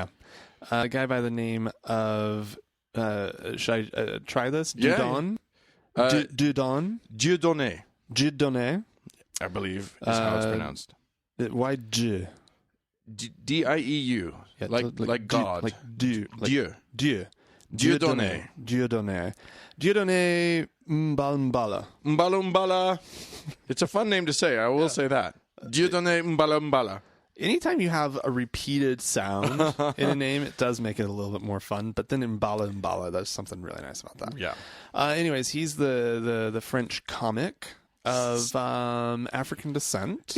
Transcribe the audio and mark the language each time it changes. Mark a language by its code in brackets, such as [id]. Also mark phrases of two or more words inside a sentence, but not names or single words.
[en] A guy by the name of, should I try this? Dieudonné? Dieudonné. Dieudonné. I believe is how it's pronounced. Why Dieu? D-I-E-U. Like God. Like Dieu. Dieu. Dieu. Dieudonné. Dieudonné. Dieudonné Mbala. Mbala. It's a fun name to say. I will say that. Dieudonné Mbala. Anytime you have a repeated sound in a name, it does make it a little bit more fun. But then Mbala, there's something really nice about that. Yeah. Anyways, he's the French comic of African descent.